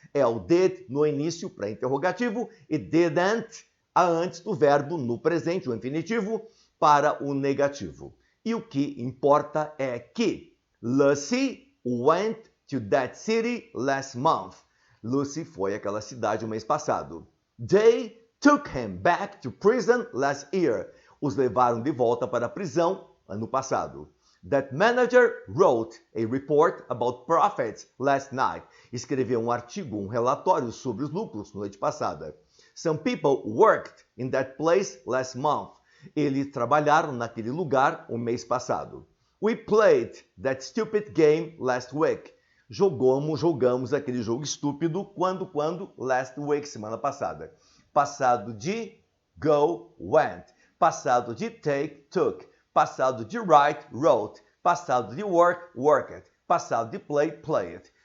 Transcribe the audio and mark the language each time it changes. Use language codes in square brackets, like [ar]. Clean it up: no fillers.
[pt] É o did no início para interrogativo e didn't antes do verbo no presente, o infinitivo, para o negativo. E o que importa é que [en] Lucy went to that city last month. [pt] Lucy foi àquela cidade o mês passado. [en] They took him back to prison last year. [pt] Os levaram de volta para a prisão ano passado. [en] That manager wrote a report about profits last night. [pt] Escreveu um artigo, um relatório sobre os lucros noite passada. [en] Some people worked in that place last month. [pt] Eles trabalharam naquele lugar o mês passado. [en] We played that stupid game last week. [pt] Jogamos aquele jogo estúpido quando? [en] Last week, [pt] semana passada. Passado de go, went. Passado de take, took. Passado de write, wrote. Passado de work, worked. Passado de play, played.